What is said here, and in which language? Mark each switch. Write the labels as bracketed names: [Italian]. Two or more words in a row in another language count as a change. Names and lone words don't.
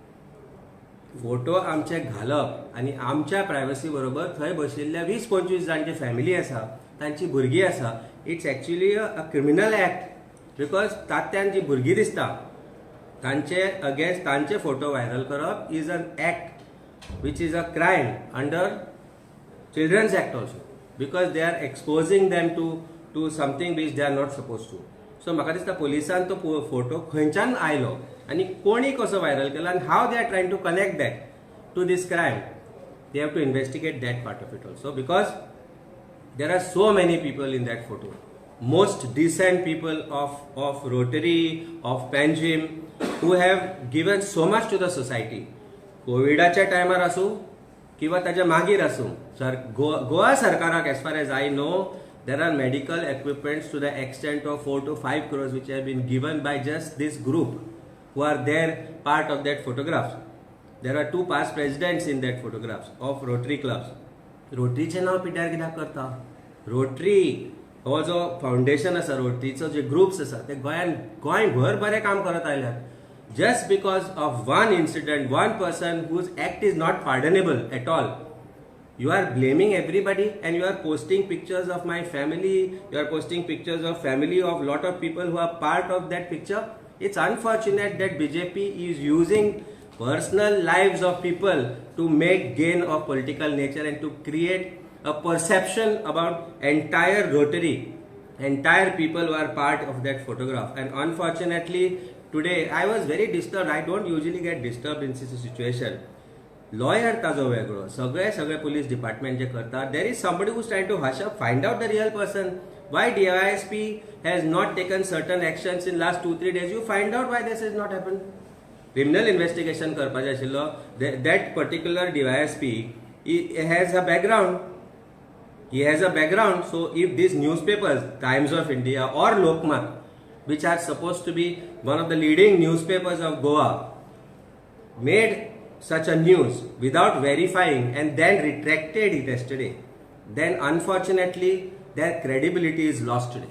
[Konkani] फोटो आमचे घालप आनी आमच्या प्रायवसी बरोबर थंय बशिल्ल्या 20-25 जाणची फॅमिली आसा, तांची भुरगीं आसा, [English] it's actually a criminal act. [Konkani] बिकॉज तात्यान जी भुरगीं दिसता तांचे अगेन्स्ट तांचे फोटो व्हायरल करप [English] is an act which is a crime under Children's Act also, because they are exposing them to something which they are not supposed to. So [Konkani] म्हाका दिसता पोलिसान तो फोटो खंयच्यान आयलो आनी कोणी कसो व्हायरल केला आनी [English] how they are trying to connect that to this crime. they have to investigate that part of it also, because there are so many people in that photo, most decent people of Rotary, of Panjim, who have given so much to the society. [Konkani] कोविडाच्या टायमार आसूं किंवा ताच्या मागीर आसूं, गोवा सरकाराक [English] as far as I know there are medical equipments to the extent of 4 to 5 crores which have been given by just this group who are there part of that photographs. There are 2 past presidents in that photographs of Rotary clubs. [Konkani] रोटरीचे नाव पिड्यार कित्याक करता? रोटरी हो जो फाउंडेशन आसा, रोटरीचो जे ग्रुप्स आसा ते गोंयभर बरें काम करत आयल्यात. [English] Just because of one incident, one person whose act is not pardonable at all, you are blaming everybody and you are posting pictures of my family, you are posting pictures of family of lot of people who are part of that picture. It's unfortunate that BJP is using personal lives of people to make gain of political nature and to create a perception about entire Rotary, entire people who are part of that photograph. And unfortunately, today I was very disturbed. I don't usually get disturbed in such a situation. [Konkani] Lawyer ताजो वेगळो, सगळे [English] police department [Konkani] जे करता, [English] there is somebody who's trying to hush up, find out the real person. Why DYSP has not taken certain actions in last 2-3 days? You find out why this has not happened. Criminal investigation [Konkani] करपाचें आशिल्लो. [English] That particular DYSP he has a background. He has a background. So if these newspapers, Times of India or Lokmat, which are supposed to be one of the leading newspapers of Goa, made such a news without verifying and then retracted it yesterday, then unfortunately their credibility is lost today.